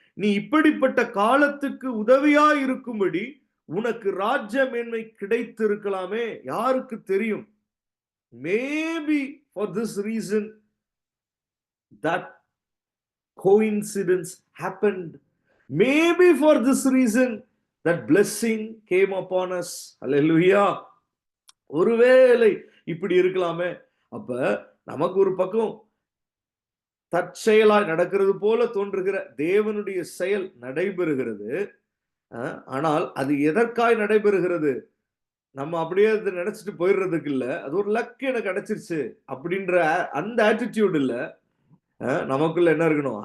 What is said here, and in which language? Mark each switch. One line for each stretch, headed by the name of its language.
Tamil: நீ இப்படிப்பட்ட காலத்துக்கு உதவியா இருக்கும்படி உனக்கு ராஜ்ய மேன்மை கிடைத்திருக்கலாமே, யாருக்கு தெரியும்?
English: Maybe for this reason that coincidence happened. Maybe for this reason that blessing came upon us.
Tamil: Hallelujah. ஒருவேளை இப்படி இருக்கலாமே. அப்ப நமக்கு ஒரு பக்கம் தற்செயலாய் நடக்கிறது போல தோன்றுகிற தேவனுடைய செயல் நடைபெறுகிறது. ஆனால் அது எதற்காய் நடைபெறுகிறது? நம்ம அப்படியே நினைச்சிட்டு போயிடுறதுக்கு இல்ல, அது ஒரு லக் எனக்கு கிடைச்சிருச்சு அப்படின்ற அந்த ஆட்டிடியூட் இல்ல. நமக்குள்ள என்ன இருக்கணும்?